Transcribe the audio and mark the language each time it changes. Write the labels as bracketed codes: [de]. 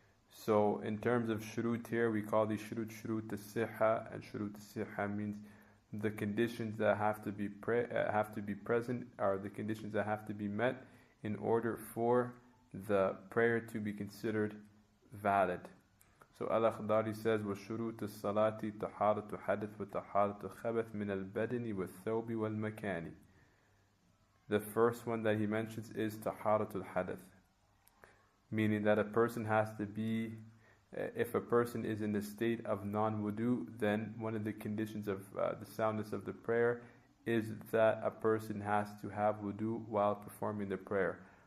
[en] So in terms of shurut here, we call these shurut as-sihha, and shurut as-sihha means the conditions that have to be present, or the conditions that have to be met in order for the prayer to be considered valid. So Al-Akhdari says, [ar] وَشُرُوتُ الصَّلَاةِ طَهَارَةُ حَدَثٍ وَطَهَارَةُ خَبَثٍ مِنَ الْبَدَنِ وَالثَّوْبِ وَالْمَكَانِ. [en] The first one that he mentions is taharatul hadath, meaning that a person has to be, if a person is in the state of non-wudu, then one of the conditions of the soundness of the prayer is that a person has to have wudu while performing the prayer.